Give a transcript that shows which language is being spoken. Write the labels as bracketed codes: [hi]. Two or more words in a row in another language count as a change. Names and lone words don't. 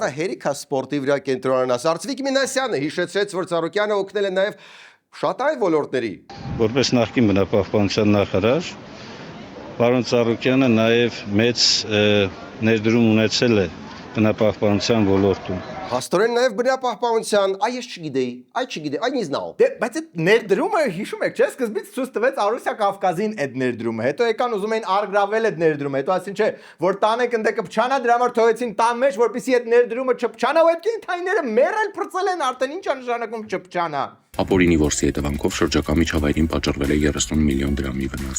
[hy] Արա հերիքա սպորտի վրա կենտրոնանաս։ Արծվիկ Մինասյանը հիշեցրեց, որ Ծառուկյանը օգնել է նաև շատ այլ ոլորտների։ Որպես նախկին բնապահպանության նախարար, պարոն Ծառուկյանը նաև մեծ ներդրում ունեցել է բնապահպանության ոլորտում։ Հաստորեն նաև բնապահպանության, այս չգիտեի, [ru] I не знал։ [hy] Դե, բայց այդ ներդրումը հիշում եք, չէ՞, սկզբից ցույց տվեց Արուսիա Կավկազին այդ ներդրումը, հետո եկան ուզում էին արգրավել այդ ներդրումը, հետո ասին չէ, որ տանեք ընդ կփչանա, դրա համար թողեցին տան մեջ, որպեսզի այդ ներդրումը չփչանա, ու այդ կենթայիները մեռել փրծել են, արդեն ինչ է նշանակում չփչանա։ Ապօրինի որսի հետևանքով շրջակա միջավայրին պատճառվել է 30 միլիոն դրամի վնաս։